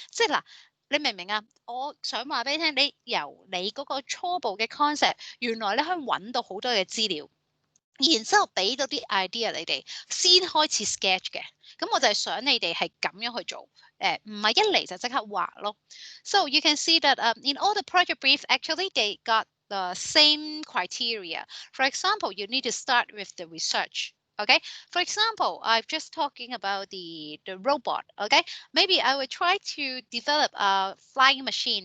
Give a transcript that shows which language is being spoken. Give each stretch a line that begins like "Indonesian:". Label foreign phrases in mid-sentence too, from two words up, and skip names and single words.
Cantonese: 即係嗱，你明唔明啊？我想話俾你聽，你由你嗰個初步嘅 concept，原來你可以揾到好多嘅資料。然之後俾到啲 idea 你哋先開始 sketch 嘅，咁我就係想你哋係咁樣去做，唔係一嚟就即刻畫咯。
English: So you can see that in all the project briefs, actually they got the same criteria. For example, you need to start with the research. Okay, for example, I'm just talking about the robot. Okay, maybe I will try to develop a flying machine.